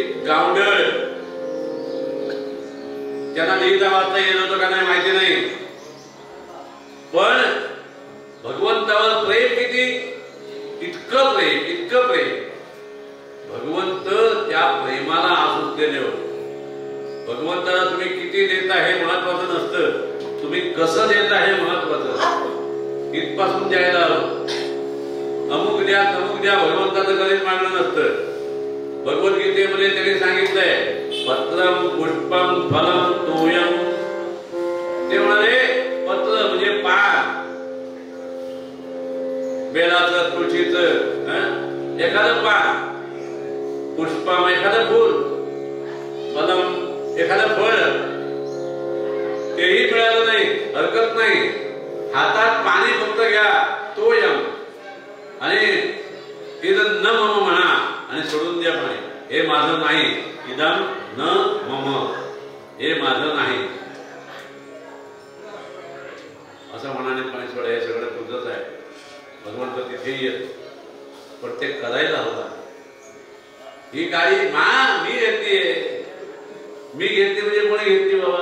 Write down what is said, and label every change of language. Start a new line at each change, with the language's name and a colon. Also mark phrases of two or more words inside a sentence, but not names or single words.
Marathi: गावंढळ त्यांना लिहिता वाचता येत होतं का नाही माहिती नाही, पण भगवंतावर प्रेम किती, इतकं प्रेम भगवंत त्या प्रेमाला आसुसलेले होते. भगवंताला तुम्ही किती देता हे महत्वाचं नसतं, तुम्ही कसं देता हे महत्वाचं. इथपासून द्यायला हवं. अमुक द्या तमुक द्या भगवंताचं कधीच मागणं नसतं. भगवद्गीतेमध्ये त्यांनी सांगितलंय
Sanskrit: पत्रम पुष्पम फलम तोयम.
Marathi: ते म्हणाले पत्र म्हणजे पान, बेलाचं तुळशीचं एखादं पान, पुष्पम एखादं फूल, फलम एखादं फळ, तेही मिळालं नाही हरकत नाही. हातात पाणी फक्त घ्या तोयम, आणि
Sanskrit: इदं न मम
Marathi: म्हणा आणि सोडून द्या पाणी. हे माझं नाही,
Sanskrit: इदं न मम,
Marathi: हे माझं नाही असं म्हणाने पाणी सोडा. हे सगळं तुझंच आहे. भगवंत तिथेही येतो, पण ते करायला हवं. ही गाडी मी घेतली म्हणजे कोणी घेतली बाबा?